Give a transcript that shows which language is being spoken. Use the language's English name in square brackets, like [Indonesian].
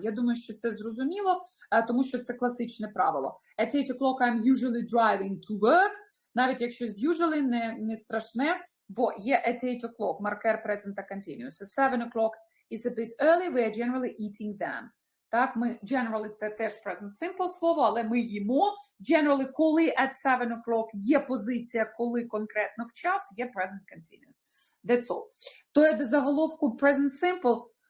[Ukrainian] Я думаю, що це зрозуміло, тому що це класичне правило. [English] At 8 o'clock I'm usually driving to work. [Ukrainian] Навіть якщо з usually не страшне, бо є at 8 o'clock, маркер present continuous. [English] At 7 o'clock is a bit early, we are generally eating them. [Ukrainian] Так, ми generally це теж present simple слово, але ми їмо. Generally, коли at 7 o'clock є позиція, коли конкретно в час, є present continuous. [English] That's all. [Ukrainian] То є до заголовку present simple.